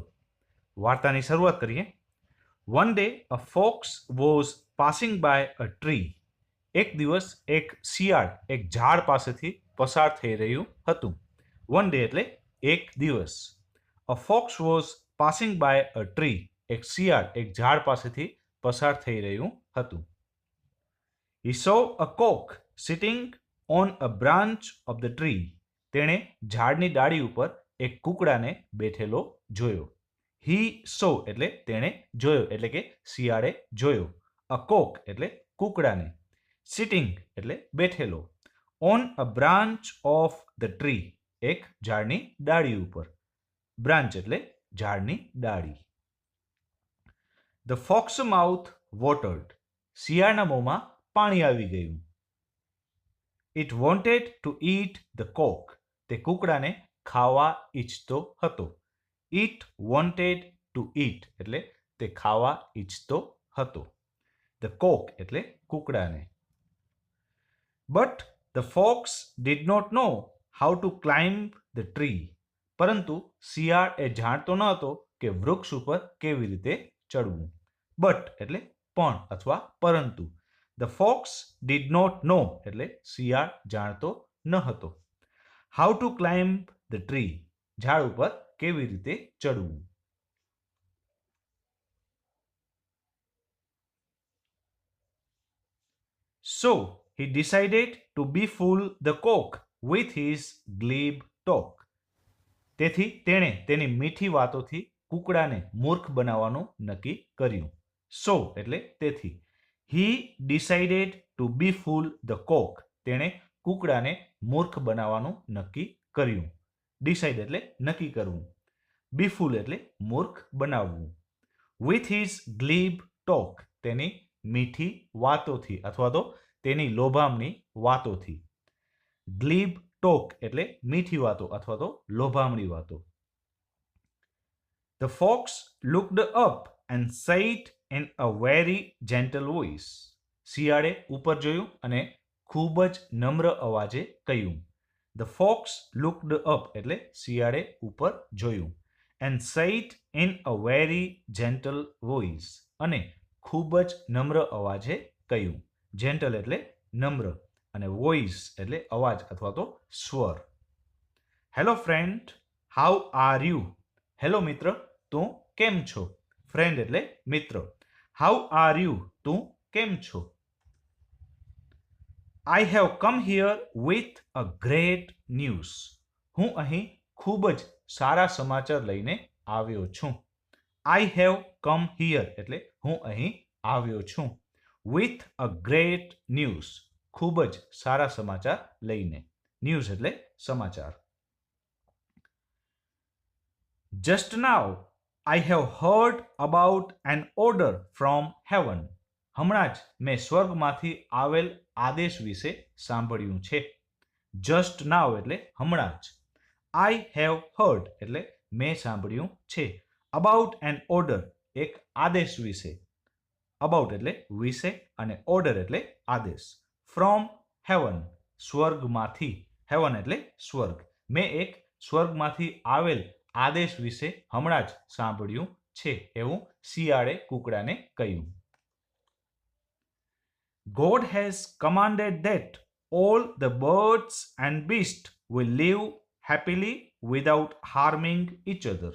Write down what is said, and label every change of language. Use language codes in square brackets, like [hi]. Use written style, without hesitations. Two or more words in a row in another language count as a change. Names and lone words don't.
[gu] વાર્તાની શરૂઆત કરીએ. [en] One day a fox was passing by a tree. [gu] એક દિવસ એક શિયાળ એક ઝાડ પાસેથી પસાર થઈ રહ્યું હતું. [en] One day [gu] એટલે એક દિવસ. [en] A fox was passing by a tree. [gu] એક શિયાળ એક ઝાડ પાસેથી પસાર થઈ રહ્યું હતું. [en] He saw a cock sitting on a branch of the tree. [gu] તેણે ઝાડની ડાળી ઉપર એક કૂકડાને બેઠેલો જોયો. [en] He saw [gu] એટલે તેણે જોયો એટલે કે શિયાળે જોયો. [en] A cock [gu] એટલે કૂકડાને. Sitting એટલે બેઠેલો. [en] On a branch of the tree [gu] એક ઝાડની ડાળી ઉપર. બ્રાન્ચ એટલે ઝાડની ડાળી. [en] The fox mouth watered. [gu] શિયાળના મોંમાં પાણી આવી ગયું. [en] It wanted to eat the cock. [gu] તે કૂકડાને ખાવા ઈચ્છતો હતો. [en] It wanted to eat [gu] એટલે તે ખાવા ઈચ્છતો હતો. [en] The cock [gu] એટલે કૂકડાને. [en] But the fox did not know how to climb the tree. [gu] પરંતુ શિયાળ એ જાણતો ન હતો કે વૃક્ષ ઉપર કેવી રીતે ચડવું. બટ એટલે પણ અથવા પરંતુ. [en] The fox did not know [gu] એટલે શિયાળ જાણતો ન હતો. [en] How to climb the tree [gu] ઝાડ ઉપર કેવી રીતે ચડવું. [en] So he decided to befool the cock with his glib talk. [gu] તેથી તેણે તેની મીઠી વાતોથી કૂકડાને મૂર્ખ બનાવવાનું નક્કી કર્યું. So એટલે તેથી. [en] He decided to befool the cock. [gu] તેણે કૂકડાને મૂર્ખ બનાવવાનું નક્કી કર્યું. Decide એટલે નક્કી કરવું. Befool એટલે મૂર્ખ બનાવવું. [en] With his glib talk [gu] તેની મીઠી વાતોથી અથવા તો તેની લોભામણી વાતોથી. [en] glib talk [gu] એટલે મીઠી વાતો અથવા તો લોભામણી વાતો. [en] The fox looked up and said in a very gentle voice. [gu] શિયાળે ઉપર જોયું અને ખૂબ જ નમ્ર અવાજે કહ્યું. [en] The fox looked up [gu] એટલે શિયાળે ઉપર જોયું. [en] And said in a very gentle voice [gu] અને ખૂબ જ નમ્ર અવાજે કહ્યું. જેન્ટલ એટલે નમ્ર અને વોઇસ એટલે અવાજ અથવા તો સ્વર. [en] Hello friend, how are you? [gu] હેલો મિત્ર, તું કેમ છો? ફ્રેન્ડ એટલે મિત્ર. [en] How are you? [gu] તું કેમ છો? [en] I have come here with a great news. [gu] હું અહીં ખૂબ જ સારા સમાચાર લઈને આવ્યો છું. [en] I have come here [gu] એટલે હું અહીં આવ્યો છું. [en] With a great news. [gu] ખૂબ જ સારા સમાચાર લઈને. ન્યૂઝ એટલે સમાચાર. [en] Just now I have heard about an order from heaven. [gu] હમણાં જ મેં સ્વર્ગમાંથી આવેલ આદેશ વિશે સાંભળ્યું છે. [en] Just now [gu] એટલે હમણાં જ. [en] I have heard [gu] એટલે મેં સાંભળ્યું છે. [en] About an order [gu] એક આદેશ વિશે. About એટલે વિશે અને order એટલે આદેશ. [en] From heaven [gu] સ્વર્ગમાંથી. Heaven એટલે સ્વર્ગ. મેં એક સ્વર્ગમાંથી આવેલ આદેશ વિશે હમણાં જ સાંભળ્યું છે એવું શિયાળે કૂકડાને કહ્યું. [en] God has commanded that all the birds and beasts will live happily without harming each other.